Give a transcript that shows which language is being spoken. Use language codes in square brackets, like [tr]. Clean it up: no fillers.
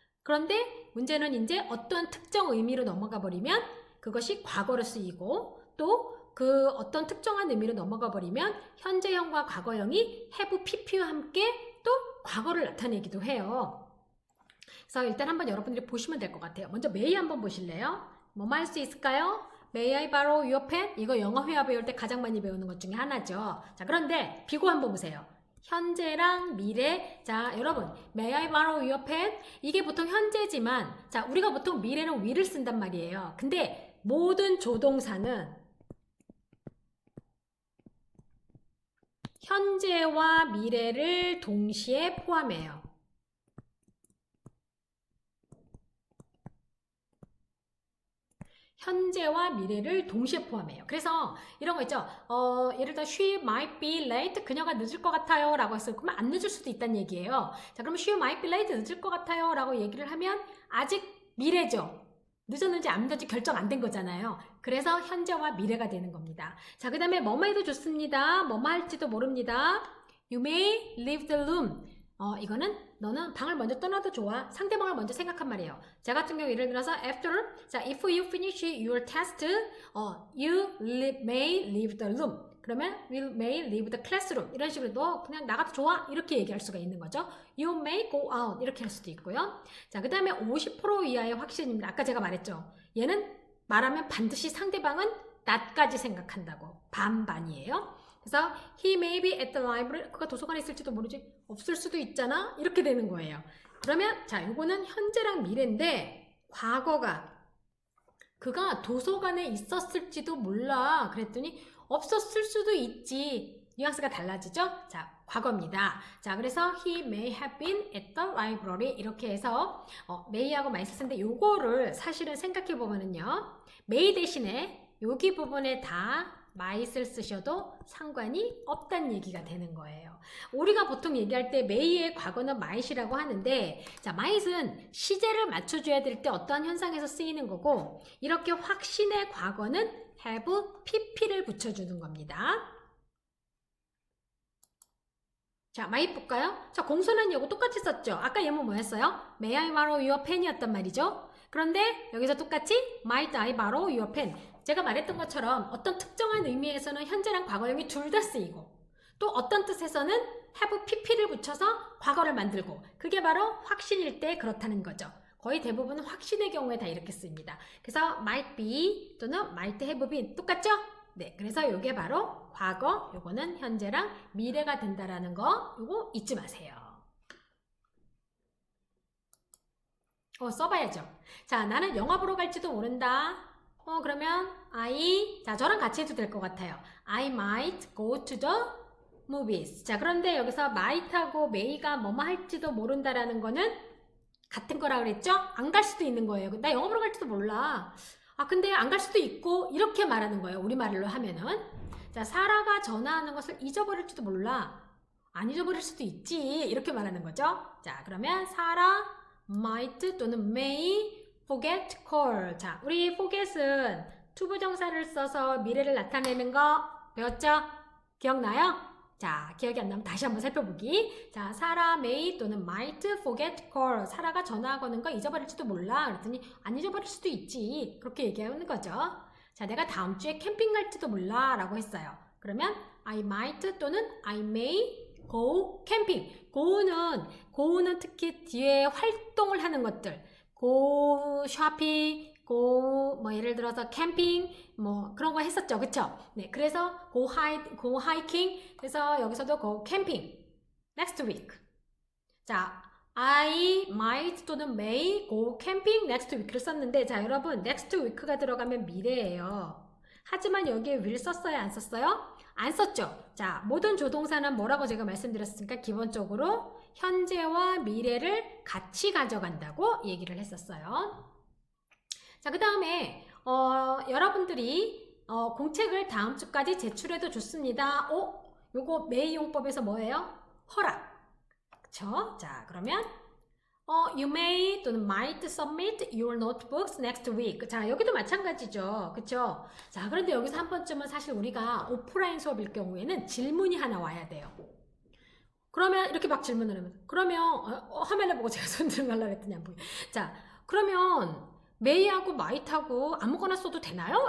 [ko] 그런데 문제는 이제 어떤 특정 의미로 넘어가 버리면 그것이 과거로 쓰이고 또 그 어떤 특정한 의미로 넘어가 버리면 현재형과 과거형이 have pp와 함께 또 과거를 나타내기도 해요. 그래서 일단 한번 여러분들이 보시면 될 것 같아요. 먼저 may 한번 보실래요? 뭐뭐 할 수 있을까요? [en] May I borrow your pen? [ko] 이거 영어 회화 배울 때 가장 많이 배우는 것 중에 하나죠. 자, 그런데 비교 한번 보세요. 현재랑 미래. [en] 자, 여러분, May I borrow your pen? [ko] 이게 보통 현재지만, 자, 우리가 보통 미래는 will을 쓴단 말이에요. 근데 모든 조동사는 현재와 미래를 동시에 포함해요. 현재와 미래를 동시에 포함해요. 그래서 이런 거 있죠. 예를 들어 [en] she might be late. [ko] 그녀가 늦을 것 같아요 라고 했어요. 그러면 안 늦을 수도 있다는 얘기예요. [en] 자, 그러면 she might be late. [ko] 늦을 것 같아요 라고 얘기를 하면 아직 미래죠. 늦었는지 안 늦었는지 결정 안 된 거잖아요. 그래서 현재와 미래가 되는 겁니다. 자, 그 다음에 뭐뭐 해도 좋습니다. 뭐뭐 할지도 모릅니다. [en] You may leave the room. [ko] 이거는 너는 방을 먼저 떠나도 좋아. 상대방을 먼저 생각한 말이에요. 제 같은 경우 예를 들어서 [en] after, 자, if you finish your test, you may leave the room. 그러면 you may leave the classroom. [ko] 이런 식으로 너 그냥 나가도 좋아. 이렇게 얘기할 수가 있는 거죠. [en] You may go out. [ko] 이렇게 할 수도 있고요. 자, 그 다음에 50% 이하의 확신입니다. 아까 제가 말했죠. 얘는 말하면 반드시 상대방은 나까지 생각한다고. 반반이에요. [en] 그래서 he may be at the library. [ko] 그가 도서관에 있을지도 모르지. 없을 수도 있잖아. 이렇게 되는 거예요. 그러면 자, 요거는 현재랑 미래인데 과거가 그가 도서관에 있었을지도 몰라. 그랬더니 없었을 수도 있지. 뉘앙스가 달라지죠? 자, 과거입니다. 자, 그래서 [en] he may have been at the library [ko] 이렇게 해서 may하고 많이 썼는데 요거를 사실은 생각해 보면은요. may 대신에 여기 부분에 다 might을 쓰셔도 상관이 없다는 얘기가 되는 거예요. 우리가 보통 얘기할 때 may의 과거는 might이라고 하는데 자, might은 시제를 맞춰줘야 될 때 어떠한 현상에서 쓰이는 거고 이렇게 확신의 과거는 have pp를 붙여주는 겁니다. 자, might 볼까요? 자, 공손한 요거 똑같이 썼죠? 아까 예문 뭐였어요? [en] May I borrow your pen [ko] 이었단 말이죠? 그런데 여기서 똑같이 [en] Might I borrow your pen? [ko] 제가 말했던 것처럼 어떤 특정한 의미에서는 현재랑 과거형이 둘 다 쓰이고 또 어떤 뜻에서는 have pp를 붙여서 과거를 만들고 그게 바로 확신일 때 그렇다는 거죠. 거의 대부분은 확신의 경우에 다 이렇게 씁니다. 그래서 might be 또는 might have been 똑같죠? 네, 그래서 이게 바로 과거, 요거는 현재랑 미래가 된다라는 거 요거 잊지 마세요. 써봐야죠. 자, 나는 영화 보러 갈지도 모른다. 그러면 자, 저랑 같이 해도 될 것 같아요. [en] I might go to the movies. [ko] 자, 그런데 여기서 might하고 may가 뭐뭐 할지도 모른다라는 거는 같은 거라 그랬죠? 안 갈 수도 있는 거예요. 나 영화 보러 갈지도 몰라. 근데 안 갈 수도 있고 이렇게 말하는 거예요. 우리말로 하면은. 자, 사라가 전화하는 것을 잊어버릴지도 몰라. 안 잊어버릴 수도 있지. 이렇게 말하는 거죠. 자, 그러면 사라 might 또는 may forget call. 자, 우리 forget은 투부정사를 써서 미래를 나타내는 거 배웠죠? 기억나요? 자, 기억이 안 나면 다시 한번 살펴보기. 자, 사라 may 또는 might forget call. 사라가 전화 거는 거 잊어버릴지도 몰라. 그랬더니 안 잊어버릴 수도 있지. 그렇게 얘기하는 거죠. 자, 내가 다음 주에 캠핑 갈지도 몰라 라고 했어요. [en] 그러면 I might 또는 I may go camping. [ko] go는 특히 뒤에 활동을 하는 것들. go shopping, go 뭐 예를 들어서 캠핑 뭐 그런 거 했었죠. 그쵸? [en] 네, 그래서 go hiking. 그래서 여기서도 go camping. next week. [ko] 자, [en] I might [ko] 또는 [en] may go camping next week [ko] 를 썼는데 자, 여러분 next week가 들어가면 미래예요. 하지만 여기에 will 썼어요? 안 썼어요? 안 썼죠. 자, 모든 조동사는 뭐라고 제가 말씀드렸으니까 기본적으로 현재와 미래를 같이 가져간다고 얘기를 했었어요. 자, 그 다음에 여러분들이 공책을 다음 주까지 제출해도 좋습니다. 요거 may 용법에서 뭐예요? 허락. 그쵸? [en] 자, 그러면 you may 또는 might submit your notebooks next week. [ko] 자, 여기도 마찬가지죠. 그쵸? 자, 그런데 여기서 한 번쯤은 사실 우리가 오프라인 수업일 경우에는 질문이 하나 와야 돼요. 그러면 이렇게 막 질문을 하면 그러면 화면을 보고 제가 손 들어가려고 했더니 안 보여. 자, 그러면 may하고 might하고 아무거나 써도 되나요?